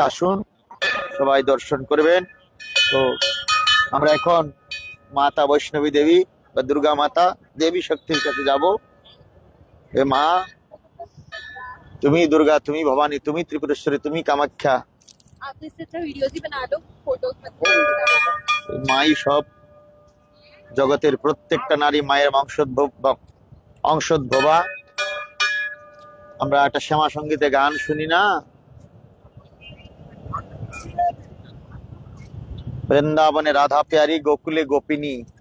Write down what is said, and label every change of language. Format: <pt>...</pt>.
<bn>আসুন সবাই দর্শন করবেন। তো আমরা এখন মাতা বৈষ্ণবী দেবী বা দুর্গা মাতা দেবী শক্তির কাছে যাব। হে মা, তুমি দুর্গা, তুমি ভবানী, তুমি ত্রিপুরেশ্বরী, তুমি কামাখ্যা।</bn> <hi>आप इससे अच्छा वीडियोस ही बना लो, फोटोज मत।</hi> <bn>মাই সব, জগতের প্রত্যেকটা নারী মায়ের অংশোদ্ভবা। আমরা একটা শ্যামা সঙ্গীতে গান শুনি না, বৃন্দাবনে রাধা প্যারি, গোকুলে গোপিনী।</bn>